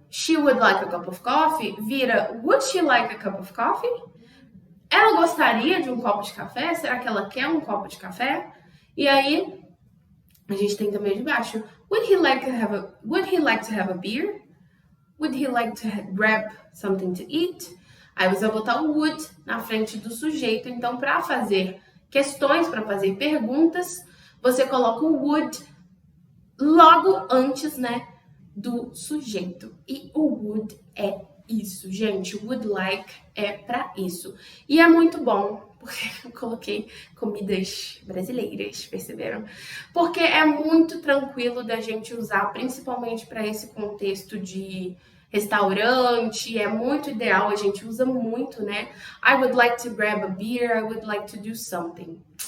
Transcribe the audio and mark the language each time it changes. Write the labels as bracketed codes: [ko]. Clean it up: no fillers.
[en] She would like a cup of coffee vira would she like a cup of coffee? [pt] Ela gostaria de um copo de café? Será que ela quer um copo de café? E aí, a gente tem também de baixo. [en] Would he like to have a beer? Would he like to grab something to eat? [pt] Aí você vai botar o would na frente do sujeito. Então, para fazer questões, para fazer perguntas, você coloca o would logo antes, né, do sujeito. E o would é isso, gente. O would like é para isso. E é muito bom, porque eu coloquei comidas brasileiras, perceberam? Porque é muito tranquilo da gente usar, principalmente para esse contexto de restaurante, é muito ideal, a gente usa muito, né? [en] I would like to grab a beer, I would like to do something.